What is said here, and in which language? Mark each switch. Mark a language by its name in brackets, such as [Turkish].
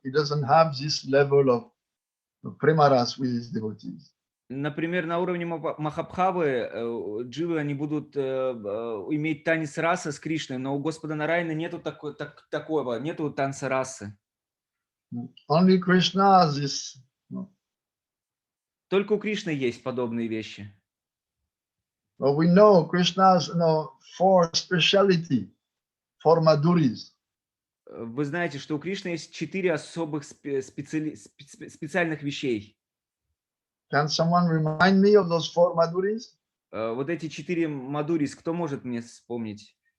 [English] He doesn't have this level of prema ras with his devotees. [Russian] Например, на уровне Махабхавы дживы они будут иметь танец раса с Кришной, но у Господа Нараяны нету такого, нету танца расы. [English] Only Krishna has this. [Russian] Только у Кришны есть подобные вещи. [English] But we know Krishna has 4 speciality, 4 madhuris. [Russian] Вы знаете, что у Кришны есть 4 особых специальных вещей. [English] Can someone remind me of those 4 madhuris? [Russian] Вот эти 4 мадурис, кто может мне вспомнить?